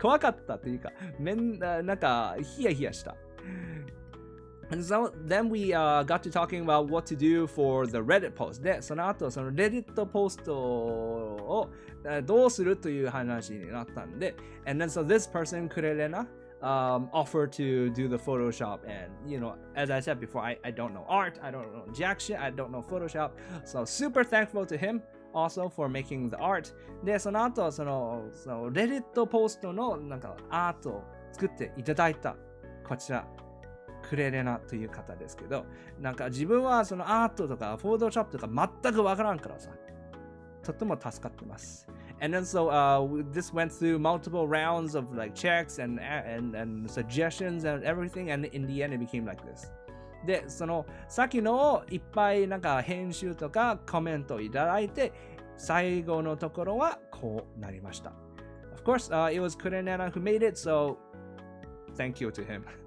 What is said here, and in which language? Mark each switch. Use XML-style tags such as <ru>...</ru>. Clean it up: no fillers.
<ja>怖かったというか、なんか、ヒヤヒヤした。</ja> <en>And so then we got to talking about what to do for the Reddit post.</en> <ja>で、その後、その Reddit ポストをどうするという話になったんで、</ja> <en>and then so this person, Kurelena, offered to do the Photoshop. And, you know, as I said before, I don't know art, I don't know jack shit, I don't know Photoshop. So super thankful to him also for making the art.</en> <ja>で、その後、その Reddit ポストのなんかアートを作っていただいた。こちら。クレレナという方ですけど、なんか自分はそのアートとかフォトショップとか全くわからんからさ、とっても助かってます。</ja> <en>And then so this went through multiple rounds of like checks and suggestions and everything, and in the end it became like this.</en> <ja>で、その先のいっぱいなんか編集とかコメントをいただいて、最後のところはこうなりました。</ja> <en>Of course, it was Kurenana who made it, so Thank you to him.</en>